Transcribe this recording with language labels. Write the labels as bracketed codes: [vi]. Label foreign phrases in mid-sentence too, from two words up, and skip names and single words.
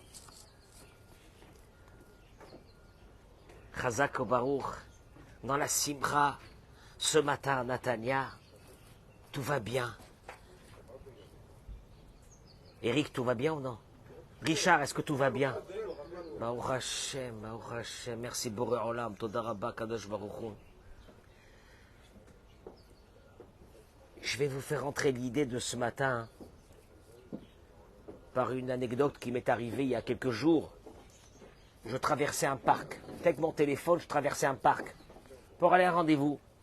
[he] חזק וברוך, [fr] dans la Simcha, ce matin, Natania, tout va bien. Eric, tout va bien ou non? Richard, est-ce que tout va bien? [he] ברוך השם, ברוך השם, merci בורא עולם, תודה רבה, קדוש ברוך הוא. [fr] Je vais vous faire entrer l'idée de ce matin par une anecdote qui m'est arrivée il y a quelques jours. Je traversais un parc. Avec mon téléphone, je traversais un parc pour aller à un rendez-vous.